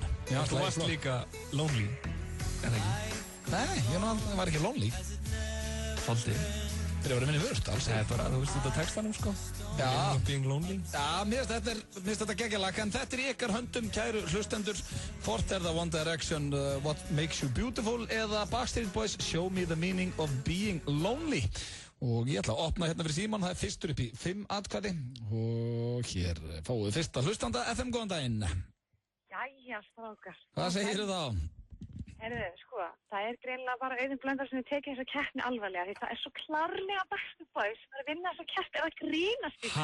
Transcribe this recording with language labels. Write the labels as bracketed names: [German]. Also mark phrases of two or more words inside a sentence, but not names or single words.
[Icelandic] Þú varst líka lonely, en ekki? Nei, ég var ekki lonely. Faldi. Þeir eru að vinna í Vörst, alls. Það er bara, þú veist þetta textanum, sko? Já. [English] Being lonely. [Icelandic] Já, mér finnst þetta geggjalag, en þetta er í ykkar höndum, kæru hlustendur. Hvort er það One Direction, What Makes You Beautiful, eða Backstreet Boys, Show Me The Meaning of Being Lonely. Og ég ætla að opna hérna fyrir síman, það er fyrstur upp í 5 atkvæði og hér fáum við fyrsta hlustanda. FM, góðan daginn. Jæja, strákar. Hvað segir þið þá? Herðu, sko, það er greinilega bara Auðun Blöndal sem við tekið þessa keppni alvarlega því það er svo klárlega Backstreet Boys sem er að vinna þessa keppni eða grínast í.